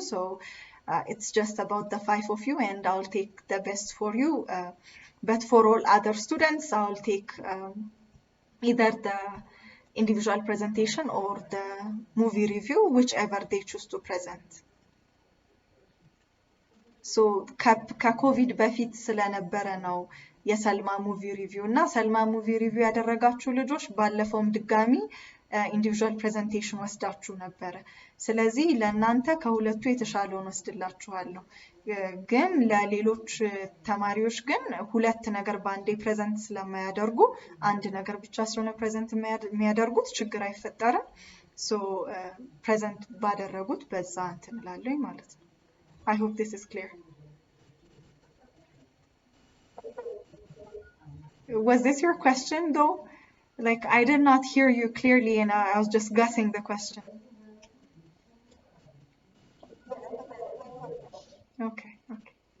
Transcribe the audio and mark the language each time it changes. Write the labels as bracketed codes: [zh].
[en] So it's just about the five of you, and I'll take the best for you. But for all other students, I'll take either the individual presentation or the movie review, whichever they choose to present. [am] So ከኮቪድ በፊት ስለነበረ ነው የሰልማ ሙቪ ሪቪው እና ሰልማ ሙቪ ሪቪው ያደረጋችሁ ልጆች ባለፈውም ድጋሚ ኢንዲቪዥዋል ፕሬዘንቴሽን ወስዳችሁ ነበረ። ስለዚህ ለእናንተ ከሁለቱ የተሻለውን ወስድላችኋለሁ። ግን ለሌሎች ተማሪዎች ግን ሁለት ነገር በአንዴ ፕሬዘንት ስለማያደርጉ አንድ ነገር ብቻ ስለሆነ ፕሬዘንት የሚያደርጉት ችግር አይፈጠርም። ሶ ፕሬዘንት ባደረጉት በዛ እንትን እላለሁ ማለት ነው። [en] I hope this is clear. Was this your question though? Like I did not hear you clearly and I was just guessing the question. Okay, okay.